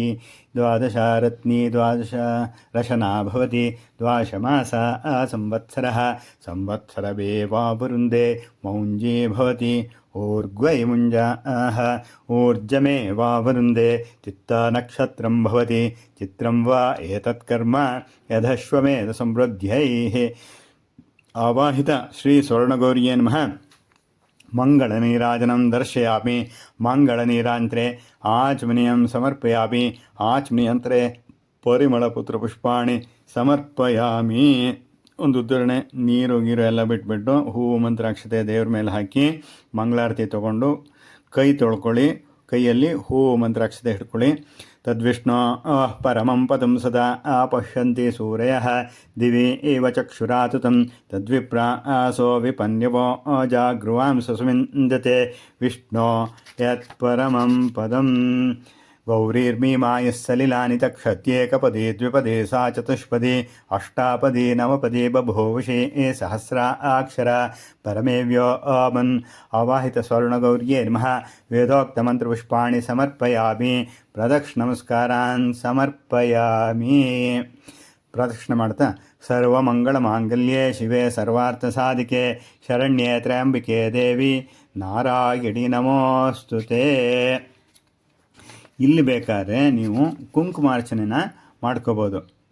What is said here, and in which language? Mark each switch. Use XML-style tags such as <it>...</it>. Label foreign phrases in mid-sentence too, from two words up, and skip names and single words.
<sa>ದ್ವಾದಶರತ್ನಿ ದ್ವಾದಶ ರಶನಾ ಭವತಿ ದ್ವಾದಶಮಾಸ ಸಂವತ್ಸರಃ ಸಂವತ್ಸರವೇವಾವೃಂದೆ ಮೌಂಜೀ ಭವತಿ ಊರ್ಗ್ವೈ ಮುಂಜಾಹ ಊರ್ಜಮೇ ವಾವೃಂದೆ ಚಿತ್ತ ನಕ್ಷತ್ರಂ ಭವತಿ ಚಿತ್ರಂ ವಾ ಏತತ್ಕರ್ಮ ಯದಶ್ವಮೇಧ ಸಮೃದ್ಧ್ಯೈಃ. ಆವಾಹಿತ ಶ್ರೀ ಸ್ವರ್ಣಗೌರಿಯೇ ನಮಃ. ಮಂಗಳನೀರಾಜನಂ ದರ್ಶಯಾಮಿ. ಮಂಗಳನೀರಾಂತರೆ ಆಚಮನೀಯಂ ಸಮರ್ಪಯಾಮಿ. ಆಚಮನೀಯಂತರೆ ಪರಿಮಳಪುತ್ರಪುಷ್ಪಾಣಿ ಸಮರ್ಪಯಾಮಿ.</sa> <kn>ಒಂದು ಉದ್ಧರಣೆ ನೀರು ಗೀರು ಎಲ್ಲ ಬಿಟ್ಬಿಟ್ಟು ಹೂವು ಮಂತ್ರಾಕ್ಷತೆ ದೇವ್ರ ಮೇಲೆ ಹಾಕಿ ಮಂಗಳಾರತಿ ತೊಗೊಂಡು ಕೈ ತೊಳ್ಕೊಳ್ಳಿ. ಕೈಯಲ್ಲಿ ಹೂವು ಮಂತ್ರಾಕ್ಷತೆ ಹಿಡ್ಕೊಳ್ಳಿ.</kn> <sa>ತದ್ವಿಷ್ಣು ಪರಮಂ ಪದಂ ಸದಾ ಪಶ್ಯಂತಿ ಸೂರ್ಯಃ ದಿವಿ ಏವ ಚಕ್ಷುರಾತುತಂ ತದ್ವಿಪ್ರ ಆಸೋ ವಿಪನ್ಯವೋ ಜಾಗೃವಾಂ ಸಸುವಿಂದತೆ ವಿಷ್ಣು ಯತ್ ಪರಮಂ ಪದಂ. ಗೌರೀರ್ಮೀಮಾಯಃ ಸಲಿಲಾನಿ ತಕ್ಷತ್ಯೇಕಪದಿ ದ್ವಿಪದಿ ಸಾ ಚತುಷ್ಪದಿ ಅಷ್ಟಾಪದಿ ನವಪದಿ ಬಭೂವಿಷೇ ಸಹಸ್ರ ಅಕ್ಷರ ಪರಮೇವ್ಯೋ ಅಮನ್. ಆವಾಹಿತ ಸ್ವರ್ಣಗೌರ್ಯೇ ನಮಃ. ವೇದೋಕ್ತಮಂತ್ರಪುಷ್ಪಾಣಿ ಸಮರ್ಪಯಾಮಿ. ಪ್ರದಕ್ಷಿಣ ನಮಸ್ಕಾರಾನ್ ಸಮರ್ಪಯಾಮಿ.</sa> <kn>ಪ್ರದಕ್ಷಿಣೆ ಮಾಡ್ತಾ</kn> <sa>ಸರ್ವಮಂಗಳಮಾಂಗಲ್ಯೆ ಶಿವೆ ಸರ್ವಾರ್ಥಸಾಧಿಕೆ ಶರಣ್ಯೆ ತ್ರ್ಯಂಬಿಕೆ ದೇವಿ ನಾರಾಯಣಿ ನಮೋಸ್ತುತೆ.</sa> <kn>ಇಲ್ಲಿ ಬೇಕಾದ್ರೆ ನೀವು ಕುಂಕುಮಾರ್ಚನೆನ ಮಾಡ್ಕೋಬೋದು.</kn>